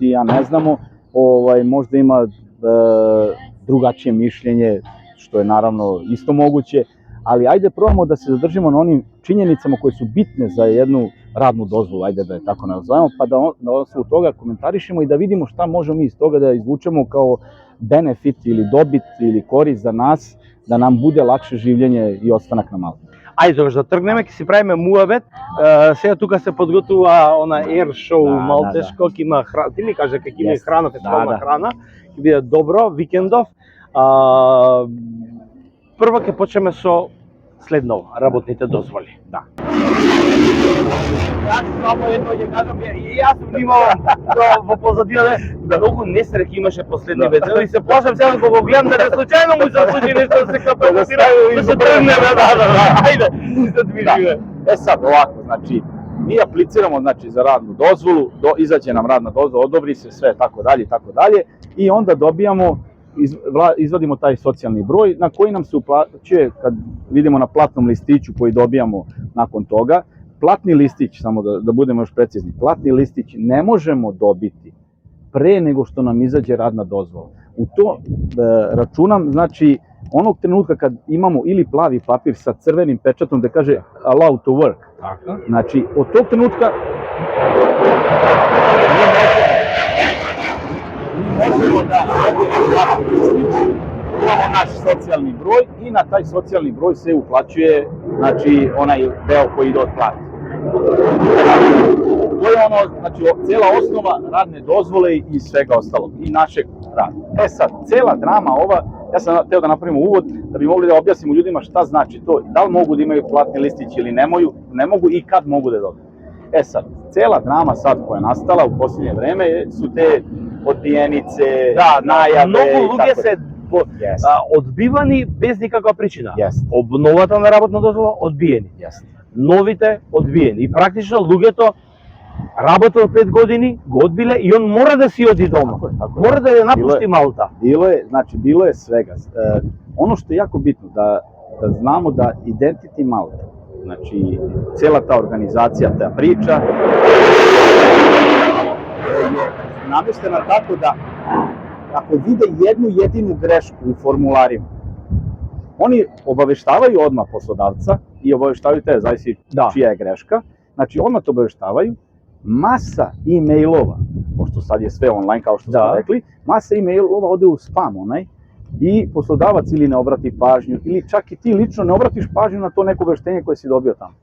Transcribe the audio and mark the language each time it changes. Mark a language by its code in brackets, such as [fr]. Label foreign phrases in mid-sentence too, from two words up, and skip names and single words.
[sr] i ja ne znamo, možda ima drugačije mišljenje, što je naravno isto moguće, ali ajde probamo da se zadržimo na onim činjenicama koje su bitne za jednu radnu dozvolu, ajde da je tako nazovemo, pa da na osnovu toga komentarišemo i da vidimo šta možemo iz toga da izvučemo kao benefit ili dobit ili korist za nas, da nam bude lakše življenje и останак на Малта. [mk] Ајде, тогаш да тргнеме, ќе си правиме муабет. Сега тука се подготвува она [en] air show [mk] малтешко, ќе има храна, ти ми кажа како има храна, фестивална храна, ќе биде добро, викендов. Прво ќе почнеме со следно, работните дозволи. Да. Само едно ќе кажам, и јас внимавам во позадина, многу несреќи имаше последни вечери и се плашам сега да го гледам да не случајно му се случи нешто да се капацитира, да се тргнеме, ајде, се движиме. [sr] Sad ovako, znači, mi apliciramo za radnu dozvolu, izađe nam radna dozvola, odobri se sve, tako dalje, i onda dobijamo, izvadimo taj socijalni broj na koji nam se uplaćuje, kad vidimo na platnom listiću koji dobijamo nakon toga. Platni listić, samo da budemo još precizni, platni listić ne možemo dobiti pre nego što nam izađe radna dozvola. U to računam, znači, onog trenutka kad imamo ili plavi papir sa crvenim pečatom da kaže [en] allowed to work, [sr] znači, od tog trenutka mi možemo da imamo naš socijalni broj i na taj socijalni broj se uplaćuje, znači, onaj deo koji ide od plate. To je ono, znači, cijela osnova radne dozvole i svega ostalog, i našeg rada. Sad, cijela drama ova, ja sam hteo da napravimo uvod, da bi mogli da objasnimo ljudima šta znači to, da li mogu da imaju platni listić ili ne mogu i kad mogu da dobiju. Sad, cijela drama sad koja je nastala u posljednje vreme su te odbijenice, najave, [mk] многу луѓе се одбивани без никаква причина. Обновата на работна дозвола одбиени. Новите одбиени. И практично луѓето работел 5 години, го одбиле и он мора да си оди дома. Мора да ја напушти Малта. [sr] Bilo je svega. Ono što je jako bitno, da znamo da Identity Malta, znači cijela ta organizacija, ta priča, je namještena tako da ako vide jednu jedinu grešku u formularima, oni obaveštavaju odmah poslodavca i obaveštavaju te, zavisi čija je greška, znači odmah to obaveštavaju, masa e-mailova, pošto sad je sve online kao što smo rekli, masa e-mailova ode u spam onaj i poslodavac ili ne obrati pažnju ili čak i ti lično ne obratiš pažnju na to neko obaveštenje koje si dobio tamo.